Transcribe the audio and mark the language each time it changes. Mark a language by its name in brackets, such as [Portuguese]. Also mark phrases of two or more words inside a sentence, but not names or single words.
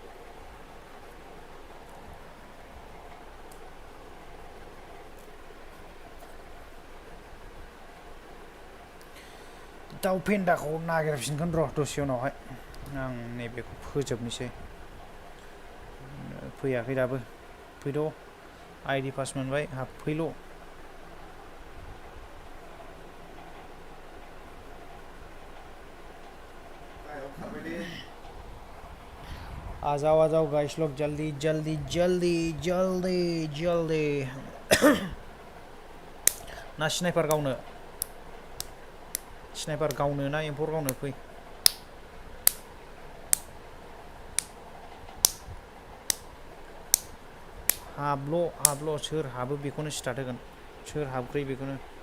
[Bodo] दाउ फेन्दाखौ नागिरफिनगोन र' दसे उनावहाय आं नैबेखौ फोजोबनोसै फैयाखै दाबो फैद' आईडी पास मोनबाय हाबफैल' [Hindi] आ जाओ गाइस लोग जल्दी [Bodo] ना स्नाइपार गावनो ना एम्फौर गावनो फै हाबल' सोर हाबो बेखौनो स्टार्ट होगोन सोर हाबग्रोयो बेखौनो